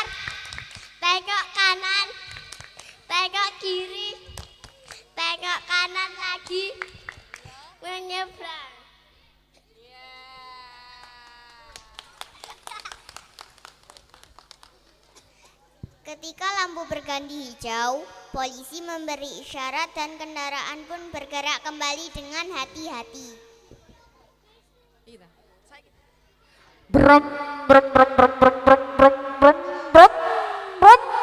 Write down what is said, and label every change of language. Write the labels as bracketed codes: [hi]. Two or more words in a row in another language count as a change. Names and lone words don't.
[id] Tengok kanan, tengok kiri, tengok kanan lagi, menyeberang. Ketika lampu berganti hijau, polisi memberi isyarat dan kendaraan pun bergerak kembali dengan hati-hati. Brum, brum, brum, brum, brum, brum, brum, brum, brum, brum.